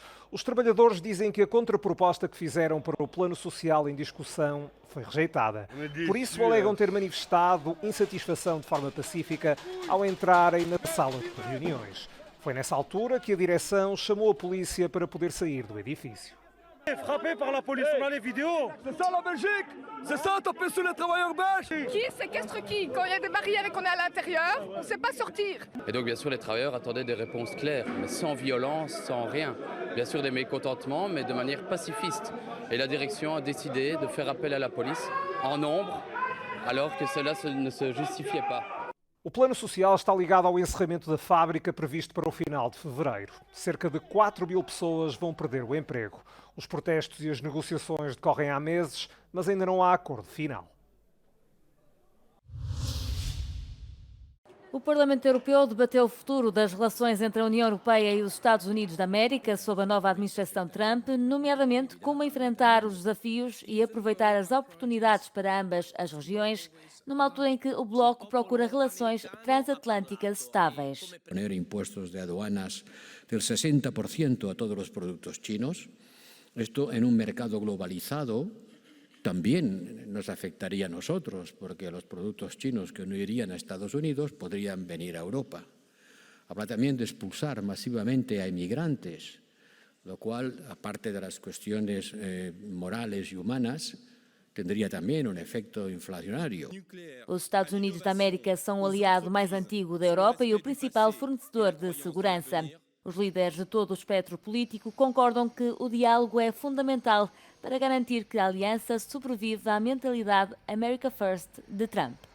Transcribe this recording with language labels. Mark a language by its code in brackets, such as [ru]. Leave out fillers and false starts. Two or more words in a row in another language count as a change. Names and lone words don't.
[pt] Os trabalhadores dizem que a contraproposta que fizeram para o plano social em discussão foi rejeitada. Por isso alegam ter manifestado insatisfação de forma pacífica ao entrarem na sala de reuniões. Foi nessa altura que a direção chamou a polícia para poder sair do edifício. [fr] Frappé par la police, on a les vidéos. C'est ça la Belgique. C'est ça, taper sur les travailleurs belges. Qui séquestre qui? Quand il y a des barrières et qu'on est à l'intérieur, on ne sait pas sortir. Et donc bien sûr les travailleurs attendaient des réponses claires, mais sans violence, sans rien. Bien sûr des mécontentements, mais de manière pacifiste. Et la direction a décidé de faire appel à la police en nombre, alors que cela ne se justifiait pas. [pt] O plano social está ligado ao encerramento da fábrica previsto para o final de fevereiro. Cerca de 4.000 pessoas vão perder o emprego. Os protestos e as negociações decorrem há meses, mas ainda não há acordo final. O Parlamento Europeu debateu o futuro das relações entre a União Europeia e os Estados Unidos da América sob a nova administração Trump, nomeadamente como enfrentar os desafios e aproveitar as oportunidades para ambas as regiões, numa altura em que o bloco procura relações transatlânticas estáveis. [es] Poner impuestos de aduanas del 60% a todos los productos chinos, esto en un mercado globalizado también nos afectaría a nosotros, porque los productos chinos que no irían a Estados Unidos podrían venir a Europa. Habla también de expulsar masivamente a inmigrantes, lo cual, aparte de las cuestiones morales y humanas, tendría también un efecto inflacionario. [pt] Os Estados Unidos da América são o aliado mais antigo da Europa e o principal fornecedor de segurança. Os líderes de todo o espectro político concordam que o diálogo é fundamental para garantir que a aliança sobrevive à mentalidade [en] America First [pt] de Trump.